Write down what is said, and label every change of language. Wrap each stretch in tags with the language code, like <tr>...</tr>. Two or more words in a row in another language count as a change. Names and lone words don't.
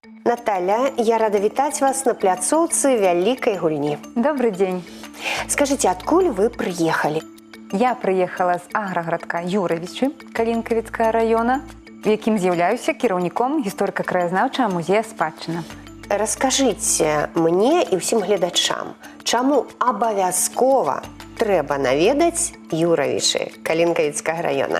<be>Наталя, я рада вітаць вас на пляцоўцы вялікай гульні.</be> <ru>Добрый день. Скажите,</ru> <be>адкуль вы прыехалі? Я прыехала з аграградка Юравічы Калінкавіцкага района, в якім з'яўляюся кіраўніком гісторыка-краязнаўчага музея спадчына. Раскажыце мне і ўсім гледачам, чаму абавязкова трэба наведаць Юравічы Калінкавіцкага района?</be>